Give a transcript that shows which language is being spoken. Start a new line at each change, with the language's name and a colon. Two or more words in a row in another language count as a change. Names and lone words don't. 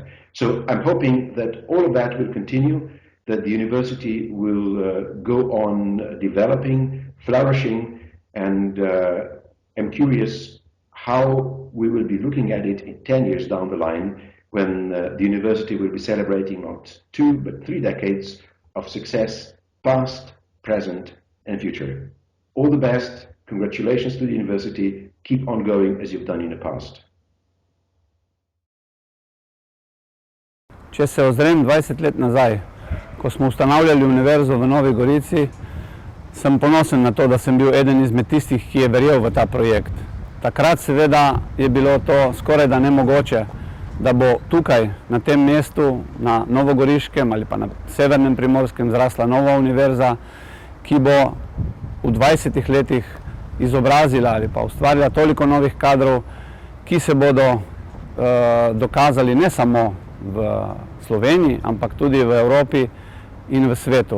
English: So I'm hoping that all of that will continue, that the university will go on developing, flourishing, and I'm curious how we will be looking at it in 10 years down the line, when the university will be celebrating not 2 but 3 decades of success, past, present, and future. All the best. Congratulations to the university. Keep on going as you've done in the past.
Slovenian: Če se ozrem 20 let nazaj, ko smo ustanavljali univerzo v Novi Gorici, sem ponosen na to, da sem bil eden izmed tistih, ki je verjel v ta projekt. Takrat seveda je bilo to skoraj da nemogoče, da bo tukaj, na tem mestu, na Novogoriškem ali pa na Severnem Primorskem zrasla nova univerza, ki bo v 20 letih izobrazila ali pa ustvarila toliko novih kadrov, ki se bodo dokazali ne samo v Sloveniji, ampak tudi v Evropi in v svetu.